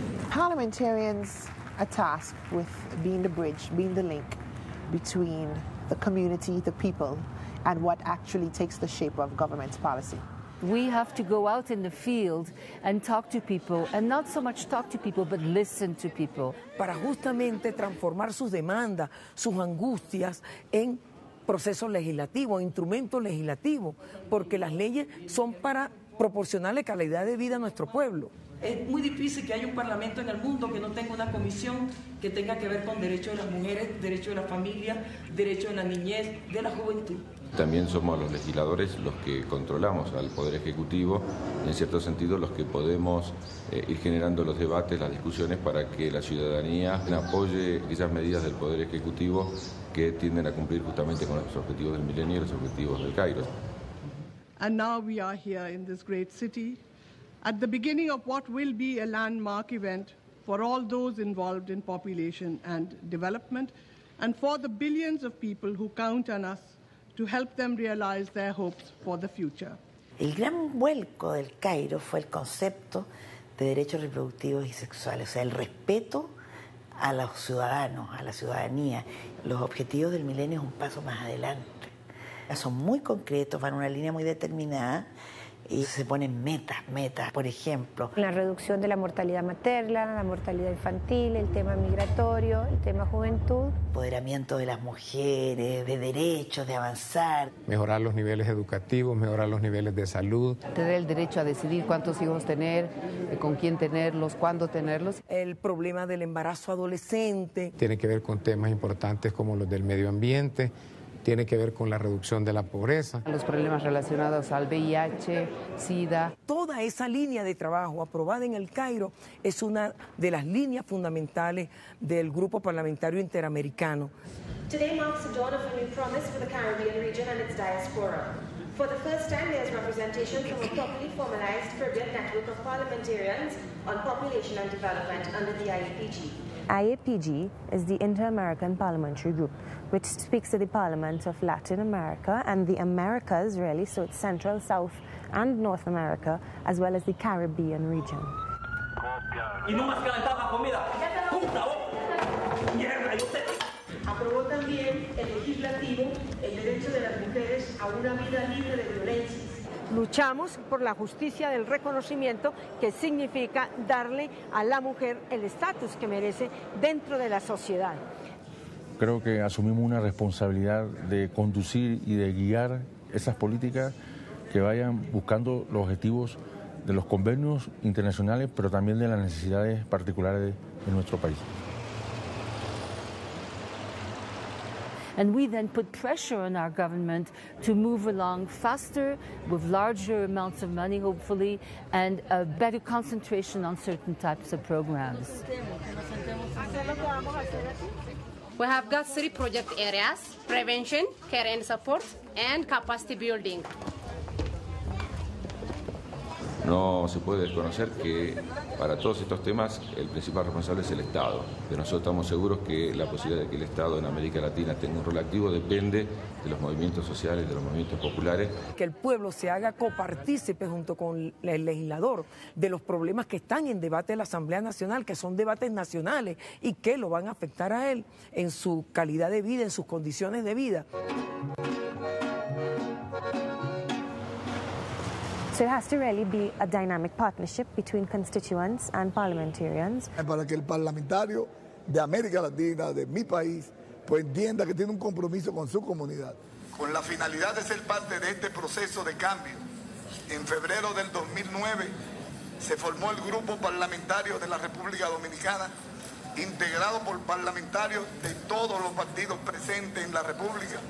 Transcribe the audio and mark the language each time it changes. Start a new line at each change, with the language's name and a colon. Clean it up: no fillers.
English: Parliamentarians are tasked with being the bridge, being the link between the community, the people, and what actually takes the shape of government's policy. We have to go out in the field and talk to people, and not so much talk to people, but listen to people.
Spanish: Para justamente transformar sus demandas, sus angustias en procesos legislativos, instrumentos legislativos, porque las leyes son para proporcionarle calidad de vida a nuestro pueblo. Es muy difícil que haya un parlamento en el mundo que no tenga una comisión que tenga que ver con derechos de las mujeres, derechos de la familia, derechos de la niñez, de la juventud. También somos los legisladores los que controlamos al Poder Ejecutivo, en cierto sentido los que podemos ir generando los debates, las discusiones para que la ciudadanía apoye esas medidas del Poder Ejecutivo que tienden a cumplir justamente con los objetivos del milenio y los objetivos del Cairo.
English: And now we are here in this great city, at the beginning of what will be a landmark event for all those involved in population and development, and for the billions of people who count on us to help them realize their hopes for the future.
Spanish: El gran vuelco del Cairo fue el concepto de derechos reproductivos y sexuales, o sea, el respeto a los ciudadanos, a la ciudadanía. Los objetivos del milenio es un paso más adelante. Son muy concretos, van en una línea muy determinada y se ponen metas, por ejemplo. La reducción de la mortalidad materna, la mortalidad infantil, el tema migratorio, el tema juventud. Empoderamiento de las mujeres, de derechos, de avanzar. Mejorar los niveles educativos, mejorar los niveles de salud. Tener el derecho a decidir cuántos hijos tener, con quién tenerlos, cuándo tenerlos. El problema del embarazo adolescente. Tiene que ver con temas importantes como los del medio ambiente. Tiene que ver con la reducción de la pobreza. Los problemas relacionados al VIH, SIDA. Toda esa línea de trabajo aprobada en el Cairo es una de las líneas fundamentales del Grupo Parlamentario Interamericano.
English: Today marks the dawn of a new promise for the Caribbean region and its diaspora. For the first time, there is representation from a properly formalized Caribbean network of parliamentarians on population and development under the IAPG. IAPG is the Inter-American Parliamentary Group, which speaks to the Parliament of Latin America and the Americas, really, so it's Central, South, and North America, as well as the Caribbean region.
Spanish: Aprobó también el legislativo el derecho de las mujeres a una vida libre de violencias. Luchamos por la justicia del reconocimiento, que significa darle a la mujer el estatus que merece dentro de la sociedad. Creo que asumimos una responsabilidad de conducir y de guiar esas políticas que vayan buscando los objetivos de los convenios internacionales, pero también de las necesidades particulares de nuestro país.
English: And we then put pressure on our government to move along faster with larger amounts of money, hopefully, and a better concentration on certain types of programs. We have got 3 project areas: prevention, care and support, and capacity building.
Spanish: No se puede desconocer que para todos estos temas el principal responsable es el Estado. Pero nosotros estamos seguros que la posibilidad de que el Estado en América Latina tenga un rol activo depende de los movimientos sociales, de los movimientos populares. Que el pueblo se haga copartícipe junto con el legislador de los problemas que están en debate de la Asamblea Nacional, que son debates nacionales y que lo van a afectar a él en su calidad de vida, en sus condiciones de vida.
English: So it has to really be a dynamic partnership between constituents and parliamentarians.
Spanish: Para que el parlamentario de América Latina, de mi país, pues entienda que tiene un compromiso con su comunidad. Con la finalidad de ser parte de este proceso de cambio, en febrero del 2009 se formó el Grupo Parlamentario de la República Dominicana, integrado por parlamentarios de todos los partidos presentes en la República.